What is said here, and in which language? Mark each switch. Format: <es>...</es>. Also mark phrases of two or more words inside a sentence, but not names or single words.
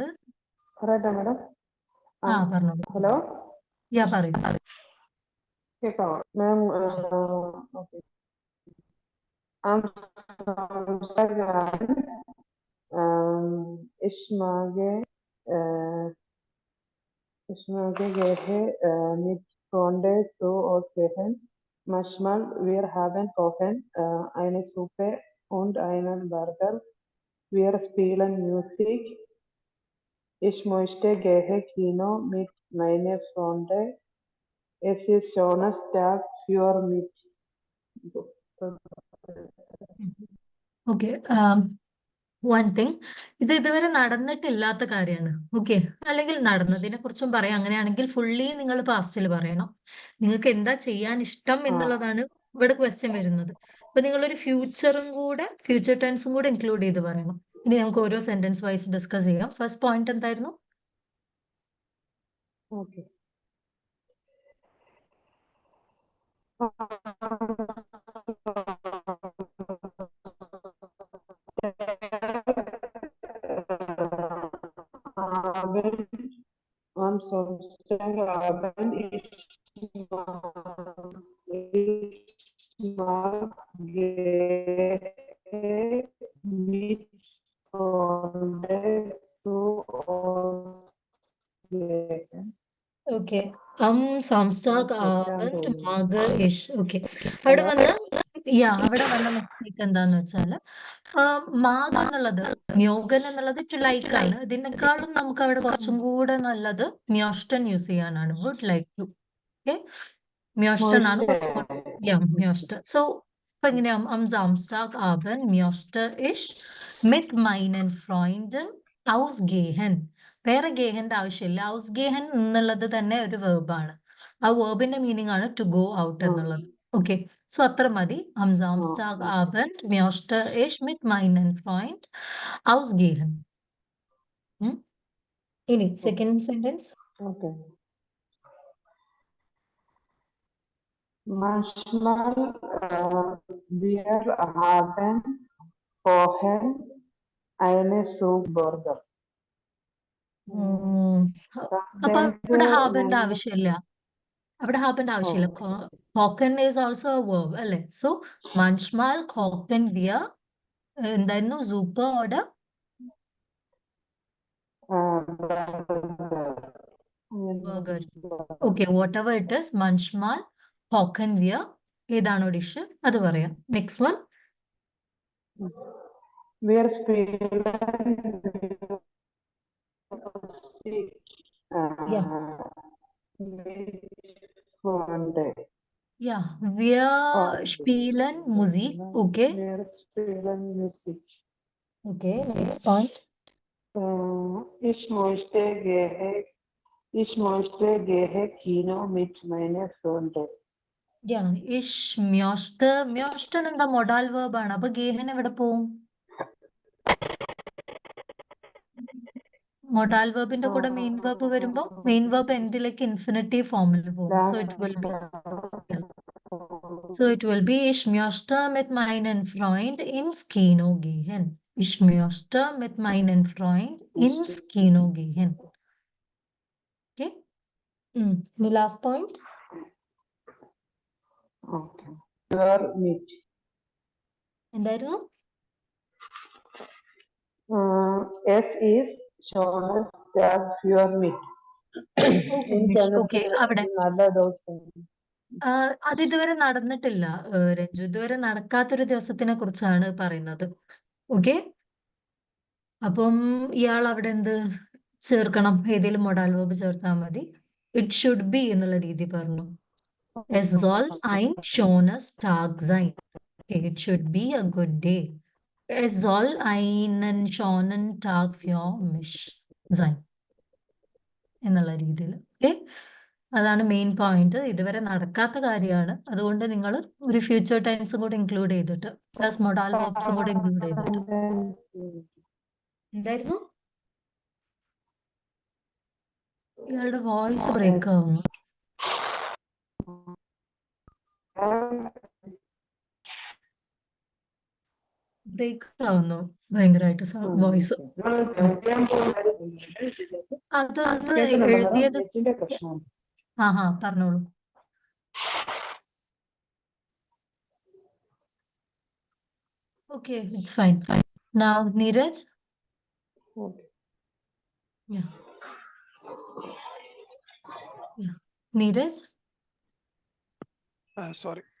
<ml>പറയട്ടെ മാഡം. പറഞ്ഞോളൂ. ഹലോ, യാ പറയൂ. കേൾക്കാമോ മാം? ഓക്കെ.</ml> <de>Ich mag mit Freunde so aussehen. Manchmal wir haben kochen, eine Suppe und einen Burger. Wir spielen Musik. Ich möchte gerne Kino mit meinen Freunden. Es ist schönes Tag für mich.</de> <ml>ഓക്കെ,</ml> <en>one thing,</en> <ml>ഇത് ഇതുവരെ നടന്നിട്ടില്ലാത്ത കാര്യമാണ്. ഓക്കെ, അല്ലെങ്കിൽ നടന്നതിനെ കുറിച്ചും പറയാം. അങ്ങനെയാണെങ്കിൽ ഫുള്ളി നിങ്ങൾ പാസ്റ്റിൽ പറയണം. നിങ്ങൾക്ക് എന്താ ചെയ്യാൻ ഇഷ്ടം എന്നുള്ളതാണ് ഇവിടെ ക്വസ്റ്റ്യൻ വരുന്നത്. അപ്പൊ നിങ്ങളൊരു</ml> <en>future tense</en> <ml>കൂടെ ഇൻക്ലൂഡ് ചെയ്ത് പറയണം. ഇനി നമുക്ക് ഓരോ</ml> <en>sentence wise discuss</en> <ml>ചെയ്യാം.</ml> <en>first point</en> <ml>എന്തായിരുന്നു? Okay.</ml> <de>Am Samstagabend ich mag mit Freunden zu aussehen.</de> <ml>ഓക്കെ,</ml> <de>Samstag Abend mag ich.</de> <ml>ഓക്കെ, അവിടെ വന്ന് അവിടെ വന്ന മിസ്റ്റേക്ക് എന്താന്ന് വെച്ചാല് മാഗ് എന്നുള്ളത് മ്യോഗൻ എന്നുള്ളത്</ml> <en>to like</en> <ml>ആണ്. ഇതിനേക്കാളും നമുക്ക് അവിടെ കുറച്ചും കൂടെ നല്ലത് മ്യോഷ്ടൻ യൂസ് ചെയ്യാനാണ്.</ml> <en>would like to.</en> <ml>ഓക്കെ, മ്യോഷ്ടൻ ആണ് കുറച്ചും കൂടെ. മ്യോഷ്ട. സോ ഇപ്പൊ എങ്ങനെയാ</ml> <de>Samstag Abend möchte ich mit meinen Freunden ausgehen.</de> <ml>വേറെ ഗേഹന്റെ ആവശ്യമില്ല. ഔസ്ഗേഹൻ എന്നുള്ളത് തന്നെ ഒരു വെർബാണ്. ആ വെർബിന്റെ മീനിങ് ആണ്</ml> <en>to go out</en> <ml>എന്നുള്ളത്. ഓക്കെ, സോ അത്ര മതി.</ml> <de>Samstag Abend möchte ich mit meinen Freund ausgehen.</de> <ml>ഇനി</ml> <en>second sentence.</en> <ml>Okay.</ml> <de>Manchmal wir haben vorher eine Zugburger.</de> <ml>അപ്പൊ അവിടെ ഹാബന്റെ ആവശ്യമില്ല. അവിടെ ഹാബന്റെ ആവശ്യമില്ല. കോക്കൻ</ml> <en>is also a verb</en> <ml>അല്ലേ? സോ</ml> <de>manchmal kochen wir</de> <ml>എന്തായിരുന്നു</ml> <de>Suppe oder Burger.</de> <ml>ഓക്കെ,</ml> <en>whatever it is,</en> <de>manchmal kochen wir</de> <ml>ഏതാണോ ഡിഷ് അത് പറയാം.</ml> <en>next one.</en> <de>Wir spielen Musik mit Freunden. Ja, wir spielen Musik. Okay. Wir spielen Musik.</de> <en>Okay, next point.</en> <de>Ich möchte gehe Kino mit meinen Freunden. Ja, ich möchte</de> <ml>എന്താ</ml> <en>modal verb</en> <ml>ആണ്. അപ്പൊ ഗേഹൻ എവിടെ പോവും?</ml> <en>modal verb</en> <ml>കൂടെ</ml> <en>main verb</en> <ml>വരുമ്പോ</ml> <en>main verb</en> <ml>എൻഡിലേക്ക്</ml> <en>infinitive form</en> <ml>പോകും.</ml> <en>So it will be</en> <de>ich möchte mit meinen Freund ins Kino gehen. Ich möchte mit meinen Freund ins Kino gehen.</de> <en>Okay. The last point.</en> <de>Okay. Für mich.</de> <ml>എന്തായിരുന്നു?</ml> <de>Es ist schönes Tag für mich.</de> <ml>Okay, അവിടെ നല്ല ദിവസം. അത് ഇതുവരെ നടന്നിട്ടില്ല രഞ്ജു. ഇതുവരെ നടക്കാത്തൊരു ദിവസത്തിനെ കുറിച്ചാണ് പറയുന്നത്. ഓക്കെ, അപ്പം ഇയാൾ അവിടെ എന്ത് ചേർക്കണം? ഏതെങ്കിലും</ml> <en>modal verb</en> <ml>ചേർത്താൽ മതി.</ml> <en>it should be</en> <ml>എന്നുള്ള രീതി പറഞ്ഞു.</ml> <de>Es soll ein schönes Tag sein.</de> <en>It should be a good day.</en> <de>Es soll einen schönen Tag für mich sein എന്നുള്ള രീതിയിൽ.</de> <ml>ഓക്കെ, അതാണ്</ml> <en>main point.</en> <ml>ഇതുവരെ നടക്കാത്ത കാര്യമാണ്. അതുകൊണ്ട് നിങ്ങൾ ഒരു</ml> <en>future tense</en> <ml>കൂടെ ഇൻക്ലൂഡ് ചെയ്തിട്ട് പ്ലസ്</ml> <en>modal verbs</en> <ml>കൂടെ ഇൻക്ലൂഡ് ചെയ്തിട്ട്. എന്തായിരുന്നു? ഇയാളുടെ</ml> <en>voice break</en> <ml>ആവുന്നു. ബ്രേക്ക് ആവുന്നു ഭയങ്കരമായിട്ട് വോയിസ്. അതൊന്ന് എഴുതിയത്. പറഞ്ഞോളൂ.</ml> <en>Okay, it's fine. Now, Neeraj? Okay. Yeah. Neeraj? Sorry.</en>